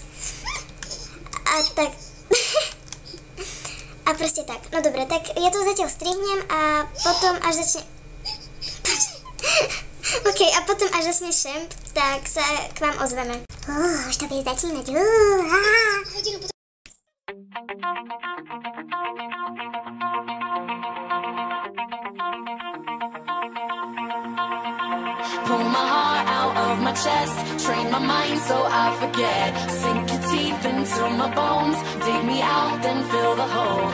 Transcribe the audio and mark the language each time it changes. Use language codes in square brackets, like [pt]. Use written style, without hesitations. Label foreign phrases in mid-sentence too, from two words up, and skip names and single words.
[sk] A tak... a proste tak, no dobre, tak ja to zatiaľ strihnem a potom až začne... OK, a potom až začne šemp, tak sa k vám ozveme. Už to bude začínať. Hodinu potom... [en] Pull my heart out of my chest, train my mind so I forget. Sink your teeth into my bones, dig me out, then fill the hole.